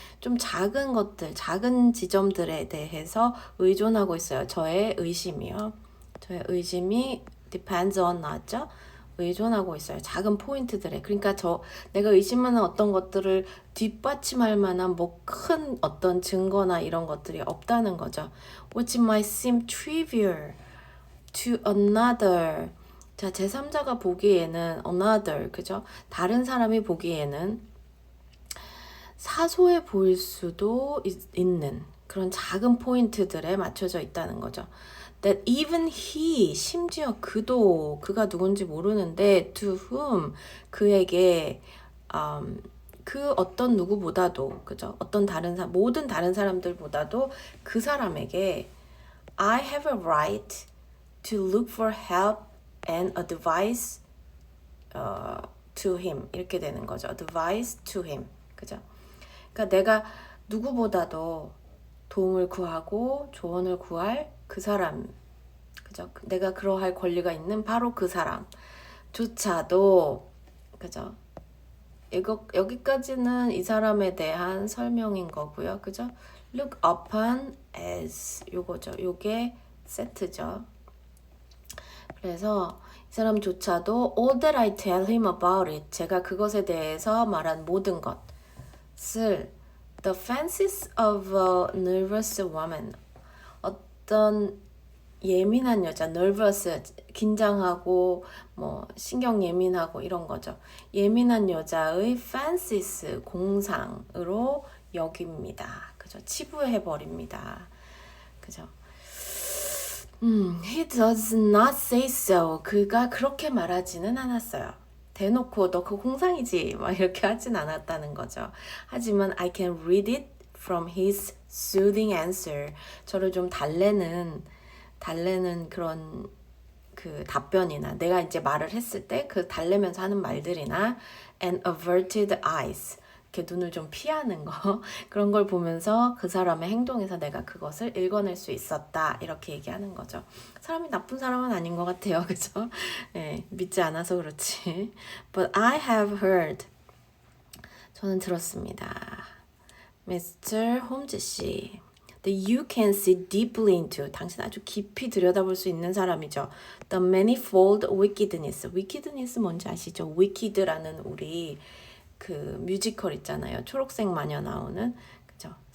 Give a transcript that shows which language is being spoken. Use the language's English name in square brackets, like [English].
[Korean] 좀 작은 것들, 작은 지점들에 대해서 의존하고 있어요. 저의 의심이요. 저의 의심이 [English] depends on [Korean] 나왔죠? 의존하고 있어요. 작은 포인트들에. 그러니까 내가 의심하는 어떤 것들을 뒷받침할 만한 뭐 큰 어떤 증거나 이런 것들이 없다는 거죠. [English] Which might seem trivial to another. [Korean] 자, 제3자가 보기에는 another, 그죠? 다른 사람이 보기에는 사소해 보일 수도 있는 그런 작은 포인트들에 맞춰져 있다는 거죠. [English] That even he, [Korean] 심지어 그가 누군지 모르는데 [English] to whom, [Korean] 그에게 그 어떤 누구보다도, 그죠? 모든 다른 사람들보다도 그 사람에게 [English] I have a right to look for help and advice to him. [Korean] 이렇게 되는 거죠. [English] advice to him. [Korean] 그죠? 그러니까 내가 누구보다도 도움을 구하고 조언을 구할 그 사람, 그죠? 내가 그러할 권리가 있는 바로 그 사람조차도, 그죠? 여기까지는 이 사람에 대한 설명인 거고요, 그죠? [English] Look upon as [Korean] 요거죠. 요게 세트죠. 그래서 이 사람조차도 [English] all that I tell him about it, [Korean] 제가 그것에 대해서 말한 모든 것을 [English] the fancies of a nervous woman, [Korean] 어떤 예민한 여자, nervous, 긴장하고 뭐 신경 예민하고 이런 거죠. 예민한 여자의 fancies, 공상으로 여깁니다. 그죠? 치부해 버립니다. 그죠? [English] He does not say so. [Korean] 그가 그렇게 말하지는 않았어요. 대놓고 너 그 공상이지 막 이렇게 하진 않았다는 거죠. 하지만 [English] I can read it from his soothing answer. [Korean] 저를 좀 달래는 그런 그 답변이나 내가 이제 말을 했을 때 그 달래면서 하는 말들이나 [English] and averted eyes, [Korean] 이렇게 눈을 좀 피하는 거 그런 걸 보면서 그 사람의 행동에서 내가 그것을 읽어낼 수 있었다, 이렇게 얘기하는 거죠. 사람이 나쁜 사람은 아닌 것 같아요. 그죠? 네, 믿지 않아서 그렇지. [English] But I have heard, [Korean] 저는 들었습니다. [English] Mr. [Korean] 홈즈 씨, [English] that you can see deeply into, [Korean] 당신 아주 깊이 들여다볼 수 있는 사람이죠. [English] The manifold wickedness. wickedness [Korean] 뭔지 아시죠? wicked라는 우리 그 뮤지컬 있잖아요. 초록색 마녀 나오는, 그죠?